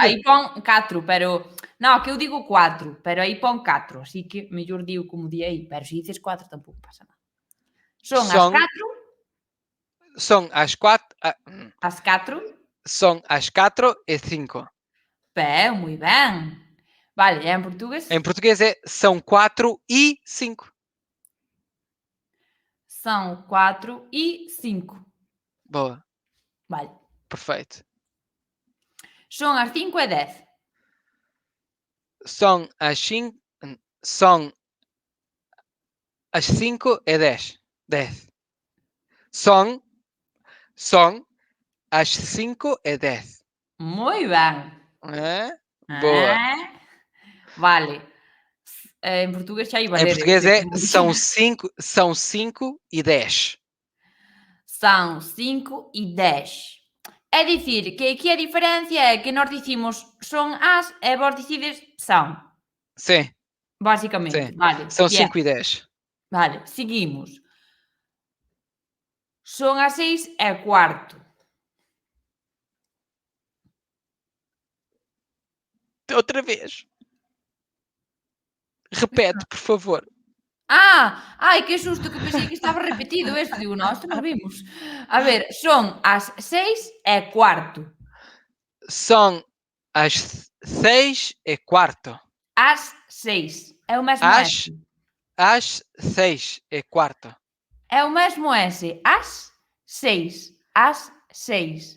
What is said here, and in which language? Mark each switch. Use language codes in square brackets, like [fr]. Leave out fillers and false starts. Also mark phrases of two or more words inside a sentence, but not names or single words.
[gl] Aí pon 4, pero no, que eu digo 4, pero aí pon 4, así que mellor digo como di aí, pero se dices 4 tampouco pasa nada. Son as Son 4, Son às 4. as 4. Son às 4 e 5. Moi ben. Vale, e en portugués? [pt] Em português é são 4 e 5. São 4:05. Boa, [gl] Vale. [pt] perfeito. [gl] Son as 5:10. [pt] São às 5. São às 5 e 10. 10. São às 5 e 10. [gl] Moi ben. [pt] Boa. [gl] Vale. En portugués xa iba a [pt] Em [gl] ler. [pt] português é são 5 e 10. São 5:10. [gl] É dicir, que aquí a diferencia é que nós dicimos son as e vos dicides son. [pt] Sim, [gl] Basicamente, [pt] sim. [gl] vale. [pt] São [gl] Bien. [pt] 5 e 10. [gl] Vale, seguimos. Son as 6:15. [pt] Outra vez. Repete, por favor. [gl] Ai, que susto, que pensei que estaba repetido esto. Digo, non, isto non vimos. A ver, son as 6:15. [pt] São às 6:15. As 6. É o mesmo S. Às 6:15. É o mesmo S. As 6. As 6.